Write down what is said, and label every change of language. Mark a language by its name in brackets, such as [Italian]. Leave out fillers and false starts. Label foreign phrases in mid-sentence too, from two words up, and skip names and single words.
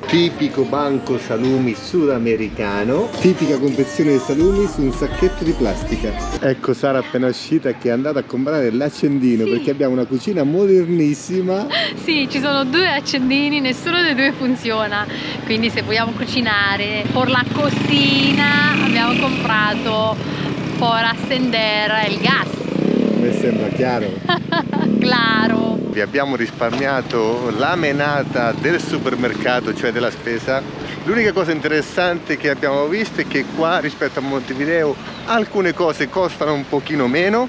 [Italian] Tipico banco salumi sudamericano, tipica confezione di salumi su un sacchetto di plastica. Ecco Sara appena uscita che è andata a comprare l'accendino, Sì. perché abbiamo una cucina modernissima. Sì, ci sono due accendini, nessuno dei due funziona, quindi se vogliamo cucinare [Spanish] por la cocina [Italian] abbiamo comprato por accendere il gas. Mi sembra chiaro. Claro. Vi abbiamo risparmiato la menata del supermercato, cioè della spesa. L'unica cosa interessante che abbiamo visto è che qua rispetto a Montevideo alcune cose costano un pochino meno.